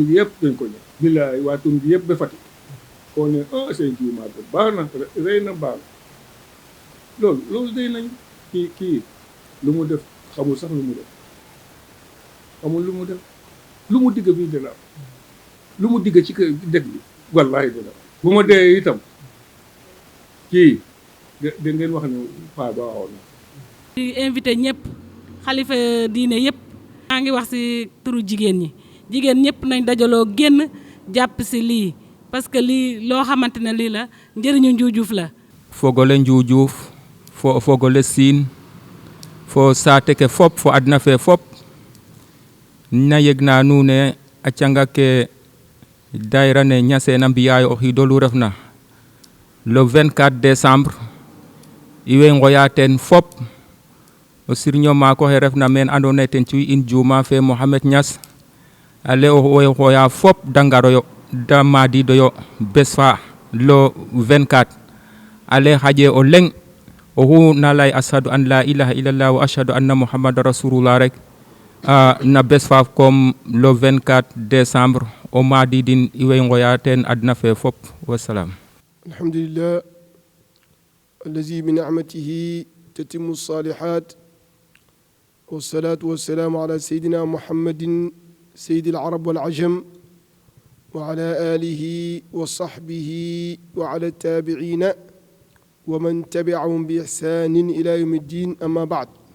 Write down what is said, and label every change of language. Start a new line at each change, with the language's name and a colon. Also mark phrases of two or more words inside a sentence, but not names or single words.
Wolof: bi yëpp dañ ko ñëw billaay waa tund bi yëpp ba Fatick koo ne seen juuma bi baax na rëy na baax na loolu day nañ kii lu mu def xamul sax lu mu def xamul lu mu def lu mu digg fii dina am lu mu digg ci kër dëkk bi wallaahi dina am bu ma dee itam kii da ngeen wax ne paa ba waxoon na di invité ñëpp xalifa diine yëpp maa ngi wax ci turu jigéen ñëpp nañ dajaloo génn jàpp ci lii
French: parce que
Wolof: lii loo xamante ne lii la njëriñu Njuujuuf la
Serer: fogole Njuujuuf fo fogole Siin fo saate ke fop fo adna fe fop na yegna nuun ne a canga ke daayira ne Ñaseen a mbi'aayo o xiid olu refna
French: le 24 décembre
Serer: i way ngoya teen fop o sirño maak oxe refna meen andoona yee ten ci'u in juuma fe Mohamed Niass ale o way xooya fop da ngaroyo da maadiidoyo bes fa le 24 ale xaƴe o leŋ oxu na lay
Arabic: أشهد أن لا إله إلا الله وأشهد أن محمدا رسول الله
Serer: rek na bes fa
French: comme le 24 décembre
Serer: o maadidin i way ngoya teen adna fe fop wassalam
Arabic: alhamdulillah الذي بنعمته تتم الصالحات والصلاة والسلام على سيدنا محمد سيد العرب والعجم وعلى آله وصحبه وعلى التابعين ومن تبعهم بإحسان إلى يوم الدين أما بعد